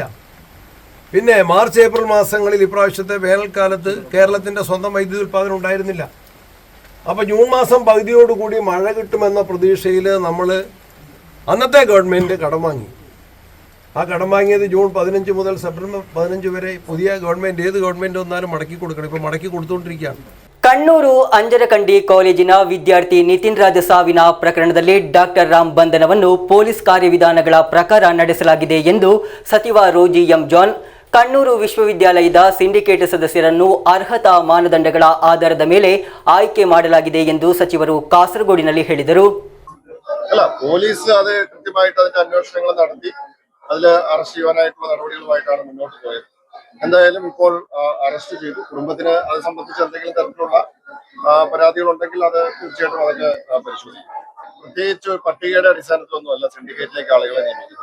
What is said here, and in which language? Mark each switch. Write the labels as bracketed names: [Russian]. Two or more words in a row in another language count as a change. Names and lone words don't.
[Malayalam] പിന്നെ മാർച്ച് ഏപ്രിൽ മാസങ്ങളിൽ ഇപ്രാവശ്യത്തെ വേനൽക്കാലത്ത് കേരളത്തിൻ്റെ സ്വന്തം വൈദ്യുതി ഉൽപ്പാദനം ഉണ്ടായിരുന്നില്ല. അപ്പോൾ ജൂൺ മാസം പകുതിയോടുകൂടി മഴ കിട്ടുമെന്ന പ്രതീക്ഷയിൽ നമ്മൾ അന്നത്തെ ഗവൺമെൻറ് കടം വാങ്ങി. ആ കടം വാങ്ങിയത് ജൂൺ 15 മുതൽ സെപ്റ്റംബർ 15 വരെ പുതിയ ഗവൺമെൻറ് ഏത് ഗവൺമെൻറ് വന്നാലും മടക്കി കൊടുക്കണം. ഇപ്പോൾ മടക്കി കൊടുത്തുകൊണ്ടിരിക്കുകയാണ്. [Kannada] ಕಣ್ಣೂರು ಅಂಜರಕಂಡಿ ಕಾಲೇಜಿನ ವಿದ್ಯಾರ್ಥಿ ನಿತಿನ್ ರಾಜ್ ಸಾವಿನ ಪ್ರಕರಣದಲ್ಲಿ ಡಾಕ್ಟರ್ ರಾಮ್ ಬಂಧನವನ್ನು ಪೊಲೀಸ್ ಕಾರ್ಯವಿಧಾನಗಳ ಪ್ರಕಾರ ನಡೆಸಲಾಗಿದೆ ಎಂದು ಸಚಿವ ರೋಜಿ ಎಂ ಜಾನ್ ಕಣ್ಣೂರು ವಿಶ್ವವಿದ್ಯಾಲಯದ ಸಿಂಡಿಕೇಟ್ ಸದಸ್ಯರನ್ನು ಅರ್ಹತಾ ಮಾನದಂಡಗಳ ಆಧಾರದ ಮೇಲೆ ಆಯ್ಕೆ ಮಾಡಲಾಗಿದೆ ಎಂದು ಸಚಿವರು ಕಾಸರಗೋಡಿನಲ್ಲಿ ಹೇಳಿದರು. [Malayalam] പോലീസ് അത് കൃത്യമായിട്ട് അതിന്റെ അന്വേഷണങ്ങൾ നടത്തി അതിൽ അറസ്റ്റ് ചെയ്യാനായിട്ടുള്ള നടപടികളുമായിട്ടാണ് മുന്നോട്ട് പോയത്. എന്തായാലും ഇപ്പോൾ അറസ്റ്റ് ചെയ്തു. കുടുംബത്തിന് അത് സംബന്ധിച്ച് എന്തെങ്കിലും തരത്തിലുള്ള പരാതികളുണ്ടെങ്കിൽ അത് തീർച്ചയായിട്ടും അതൊക്കെ പരിശോധിക്കും. പ്രത്യേകിച്ച് പട്ടികയുടെ അടിസ്ഥാനത്തിലൊന്നുമല്ല സിൻഡിക്കേറ്റിലേക്ക് ആളുകളെ നിയമിക്കുന്നത്.